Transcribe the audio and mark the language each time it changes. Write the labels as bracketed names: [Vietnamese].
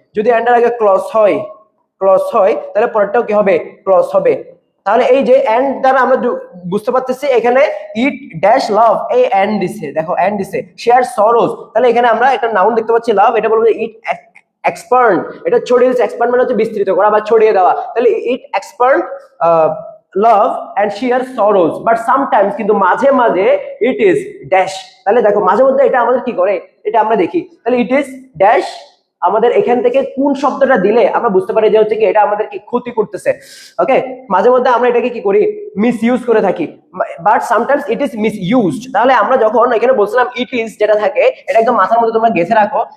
[Bangla] যদি এন্ডের আগে ক্লজ হয় তাহলে পরেরটাও কি হবে? ক্লজ হবে। তাহলে এই যে এন্ড দ্বারা আমরা বুঝতে পারতেছি এখানে [English] it dash love, [Bangla] এই এন্ড দিছে, দেখো এন্ড দিছে। [English] share sorrows, [Bangla] তাহলে এখানে আমরা একটা নাউন দেখতে পাচ্ছি লাভ, এটা বলবো [English] it expand, [Bangla] এটা ছড়িয়ে দিচ্ছে। এক্সপান্ড মানে হচ্ছে বিস্তৃত করা বা ছড়িয়ে দেওয়া। তাহলে [English] it expand love and share sorrows, but sometimes [Bangla] কিন্তু মাঝে মাঝে [English] it is dash। [Bangla] তাহলে দেখো মাঝে মধ্যে এটা আমাদের কি করে, এটা আমরা দেখি। তাহলে [English] it is dash, [Bangla] আমাদের এখান থেকে কোন শব্দটা দিলে আমরা বুঝতে পারি যে হচ্ছে কি এটা আমাদের কি ক্ষতি করতেছে। ওকে, মাঝে মধ্যে আমরা এটাকে কি করি? মিসইউজ করে থাকি, [English] But sometimes it is misused. [Bangla] তাহলে আমরা যখন এখানে বলছিলাম [English] it is [Bangla] যেটা থাকে এটা একদম মাথার মধ্যে তোমরা গেঁথে রাখো।